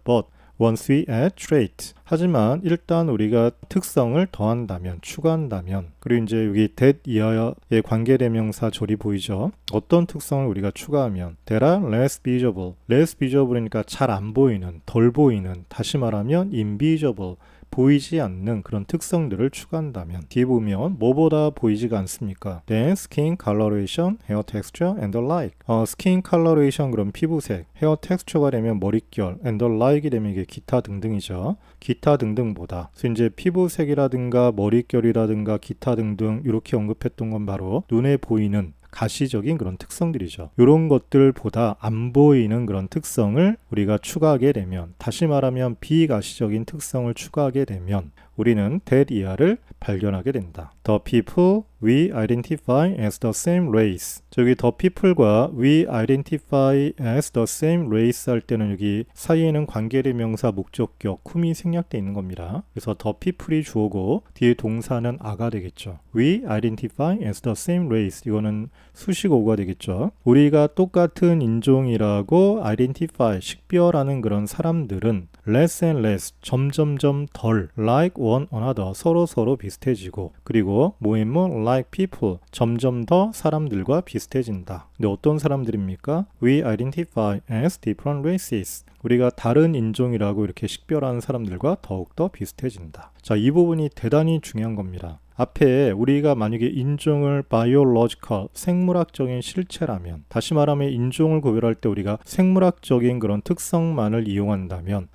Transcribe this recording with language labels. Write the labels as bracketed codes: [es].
[en] But once we add trait, [ko] 하지만 일단 우리가 특성을 더한다면, 추가한다면, 그리고 이제 여기 that 이하의 관계대명사 조리 보이죠? 어떤 특성을 우리가 추가하면 [en] that are less visible, [ko] less visible이니까 잘 안 보이는, 덜 보이는, 다시 말하면 invisible, 보이지 않는 그런 특성들을 추가한다면, 뒤에 보면 뭐보다 보이지가 않습니까? [en] Then skin coloration, hair texture and the like. skin coloration [ko] 그럼 피부색, [en] hair texture [ko] 가 되면 머릿결, [en] and the like [ko] 이 되면 이게 기타 등등이죠. 기타 등등보다. 그래서 이제 피부색이라든가 머릿결이라든가 기타 등등 이렇게 언급했던 건 바로 눈에 보이는 가시적인 그런 특성들이죠. 이런 것들보다 안 보이는 그런 특성을 우리가 추가하게 되면, 다시 말하면 비가시적인 특성을 추가하게 되면 우리는 that 이하를 발견하게 된다. [en] The people we identify as the same race. [ko] 저기 the people과 [en] we identify as the same race [ko] 할 때는 여기 사이에는 관계대명사 목적격 쿰이 생략되어 있는 겁니다. 그래서 the people이 주어고 뒤에 동사는 a가 되겠죠. [en] We identify as the same race. [ko] 이거는 수식어가 되겠죠. 우리가 똑같은 인종이라고 identify, 식별하는 그런 사람들은 [en] less and less, [ko] 점점점 덜, [en] like one another, [ko] 서로 비슷해지고, 그리고 [en] more and more like people, [ko] 점점 더 사람들과 비슷해진다. 근데 어떤 사람들입니까? [en] We identify as different races. [ko] 우리가 다른 인종이라고 이렇게 식별하는 사람들과 더욱더 비슷해진다. 자, 이 부분이 대단히 중요한 겁니다. 앞에 우리가 만약에 인종을 biological, 생물학적인 실체라면, 다시 말하면 인종을 구별할 때 우리가 생물학적인 그런 특성만을 이용한다면,